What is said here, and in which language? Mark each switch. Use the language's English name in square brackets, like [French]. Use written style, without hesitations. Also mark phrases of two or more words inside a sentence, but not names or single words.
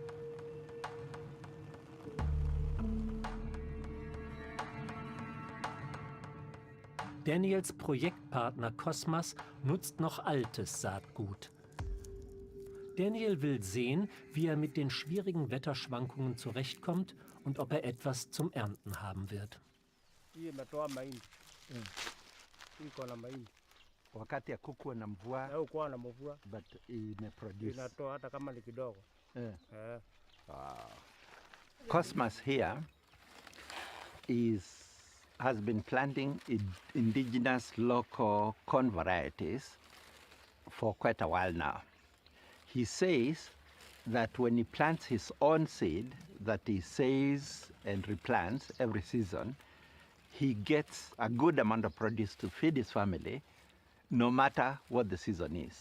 [German] Daniels Projektpartner Cosmas nutzt noch altes Saatgut. Daniel will sehen, wie er mit den schwierigen Wetterschwankungen zurechtkommt und ob er etwas zum Ernten haben wird. [Swahili] Wakati hakukuwa na mvua, but imeproduce. Inatoa hata kama ni kidogo. [English] Cosmas here has been planting indigenous local corn varieties for quite a while now. He says that when he plants his own seed that he saves and replants every season, he gets a good amount of produce to feed his family, no matter what the season is.